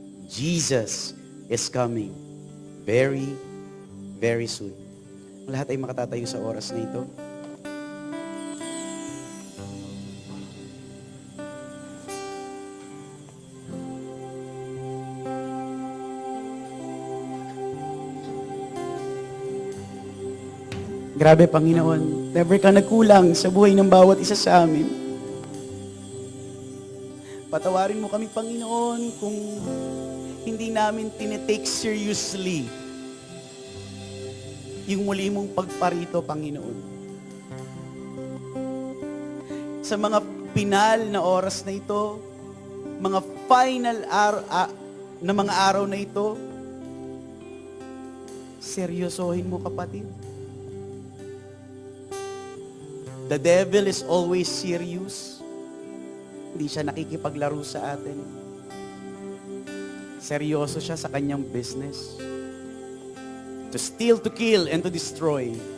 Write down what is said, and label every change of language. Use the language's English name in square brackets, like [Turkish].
[English] Jesus is coming very, very soon. [Filipino] Lahat ay makatatayo sa oras na ito. Grabe, Panginoon, never ka nagkulang sa buhay ng bawat isa sa amin. Patawarin mo kami, Panginoon, kung hindi namin tinitake seriously yung muli mong pagparito, Panginoon. Sa mga pinal na oras na ito, mga final na mga araw na ito, seryosohin mo, kapatid. [English] The devil is always serious. [Filipino] Hindi siya nakikipaglaro sa atin. Seryoso siya sa kanyang business. [English] To steal, to kill, and to destroy.